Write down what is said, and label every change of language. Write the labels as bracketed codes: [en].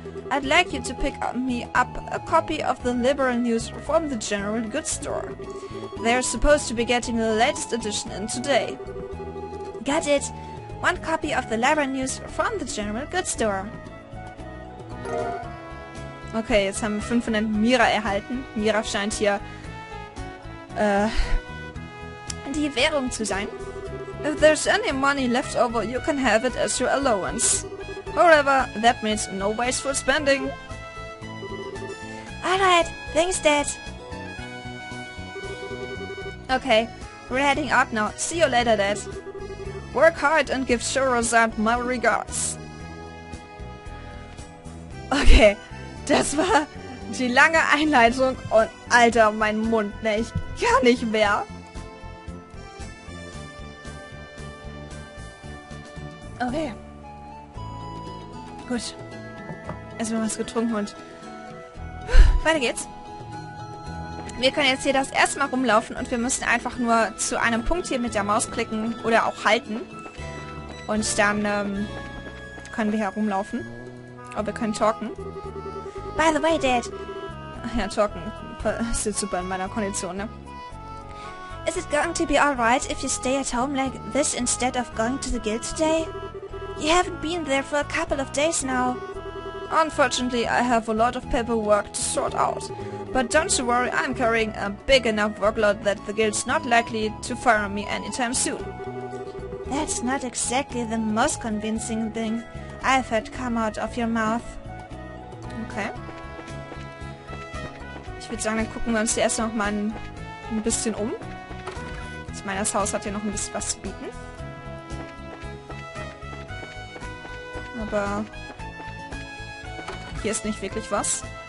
[en] I'd like you to pick me up a copy of the Liberal News from the General Goods Store. They're supposed to be getting the latest edition in today. Got it! One copy of the Liberal News from the General Goods Store. [de] Okay, jetzt haben wir 500 Mira erhalten. Mira scheint hier die Währung zu sein. [en] If there's any money left over, you can have it as your allowance. However, that means no wasteful spending. Alright, thanks, Dad. Okay, we're heading out now. See you later, Dad. Work hard and give Shorozad my regards. [de] Okay, das war die lange Einleitung und Alter, mein Mund, ne, ich kann nicht mehr. Okay. Gut. Erstmal was getrunken und weiter geht's. Wir können jetzt hier das erste Mal rumlaufen und wir müssen einfach nur zu einem Punkt hier mit der Maus klicken oder auch halten. Und dann können wir herumlaufen. Aber wir können talken. [en] By the way, Dad. [de] Ach ja, talken ist jetzt super in meiner Kondition, ne? [en] Is it going to be alright if you stay at home like this instead of going to the guild today? You haven't been there for a couple of days now. Unfortunately, I have a lot of paperwork to sort out. But don't you worry, I'm carrying a big enough workload that the guild's not likely to fire me anytime soon. That's not exactly the most convincing thing I've heard come out of your mouth. Okay. [de] Ich würde sagen, dann gucken wir uns hier erst noch mal ein bisschen um. Ich meine, das Haus hat hier noch ein bisschen was zu bieten. Aber hier ist nicht wirklich was.